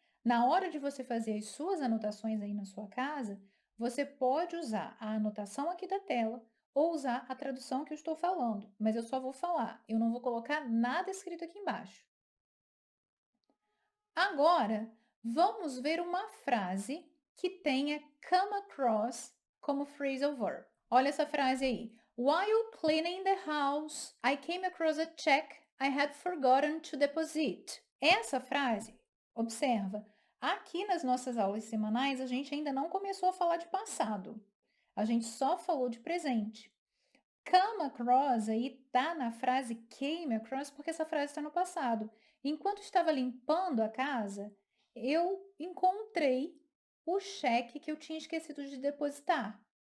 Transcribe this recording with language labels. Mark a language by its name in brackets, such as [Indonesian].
[Portuguese] Na hora de você fazer as suas anotações aí na sua casa, você pode usar a anotação aqui da tela ou usar a tradução que eu estou falando, mas eu só vou falar, eu não vou colocar nada escrito aqui embaixo. Agora, vamos ver uma frase que tenha come across como phrasal verb. Olha essa frase aí. [English] While cleaning the house, I came across a check I had forgotten to deposit. [Portuguese] Essa frase, observa, aqui nas nossas aulas semanais a gente ainda não começou a falar de passado. A gente só falou de presente. Come across aí tá na frase came across porque essa frase está no passado. Enquanto estava limpando a casa, eu encontrei o cheque que eu tinha esquecido de depositar.